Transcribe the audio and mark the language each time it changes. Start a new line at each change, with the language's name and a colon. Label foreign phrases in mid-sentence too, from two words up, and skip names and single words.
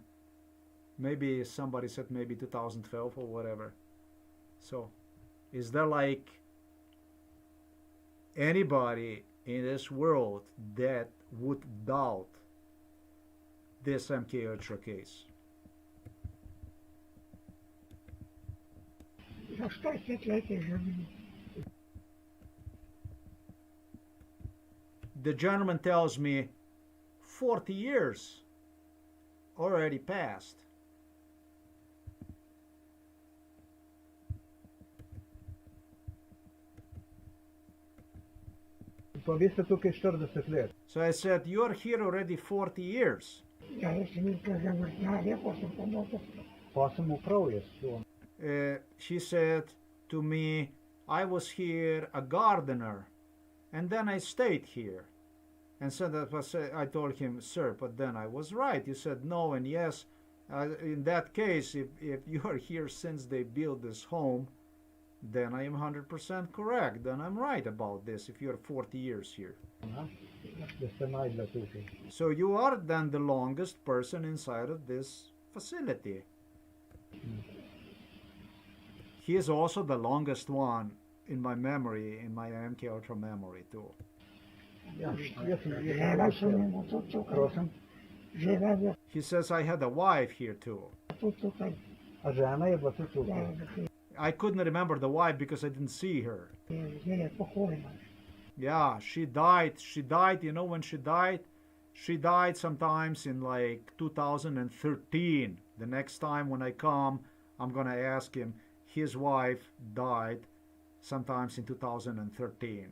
English: Maybe somebody said maybe 2012 or whatever. So, is there like anybody in this world that would doubt this MK Ultra case?
Slovenian: Za 40 let je že bilo.
English: The gentleman tells me 40 years already passed.
Slovenian: Pa vi ste tukaj 40 let.
English: So I said, you're here already 40 years.
Slovenian: Ja, jaz sem bil tukaj vrtnarja, pa sem pomočil. Pa sem upravljal s tem.
English: She said to me, I was here a gardener, and then I stayed here. And so that was, I told him, sir, but then I was right. You said no and yes. In that case, if you are here since they built this home, then I am 100% correct. Then I'm right about this if you're 40 years here. Da ste najdlje tukaj. So you are then the longest person inside of this facility. He is also the longest one in my memory, in my MK Ultra memory too.
Slovenian: Ja, jaz sem Žena sem imel tudi tukaj. Prosim. Žena je
English: He says I had a wife here too.
Slovenian: tudi tukaj. A žena je bila tudi Ja, tukaj.
English: I couldn't remember the wife because I didn't see her.
Slovenian: zdaj je pokojna.
English: Yeah, she died. She died, you know when she died? She died sometimes in like 2013. The next time when I come, I'm gonna ask him. His wife died sometimes in 2013.